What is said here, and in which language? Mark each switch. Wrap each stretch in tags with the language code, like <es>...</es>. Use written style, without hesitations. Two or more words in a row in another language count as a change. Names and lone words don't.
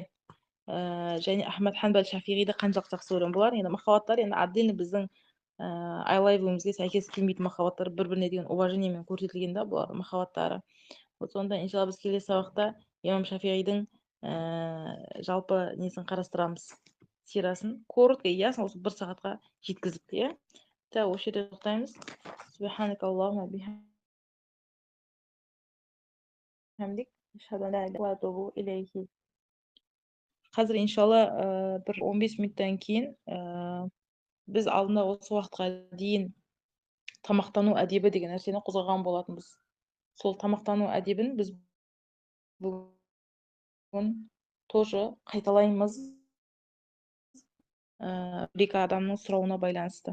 <kk>Және Ахмад Ханбал Шафиғиді қаншалық жақсы көрген болар. Енді махаббаттар енді отдельно біздің айлайбымызге сәйкес келмейтін махаббаттар, бір-біріне деген уважениемен көрсетілген да бұлар махаббаттары. Вот сонда иншалла біз келесі сабақта имам Шафиғидің жалпы несін қарастырамыз, сирасын.</kk> <ru>Коротко, ясно,</ru> <kk>осы бір сағатқа жеткіздік, иә. Так, осы жерде тоқтаймыз.</kk> <ar>سبحانك اللهم بحمدك، أشهد أن لا إله إلا أنت، أستغفرك وأتوب إليه.</ar> <kk>Қазір иншалла бір 15 минуттан кейін біз алдында осы уақытқа дейін тамақтану әдебі деген нәрсені қозғаған болатынбыз. Сол тамақтану әдебін біз бүгін тоже қайталаймыз, бір-екі адамның сұрауына байланысты.</kk>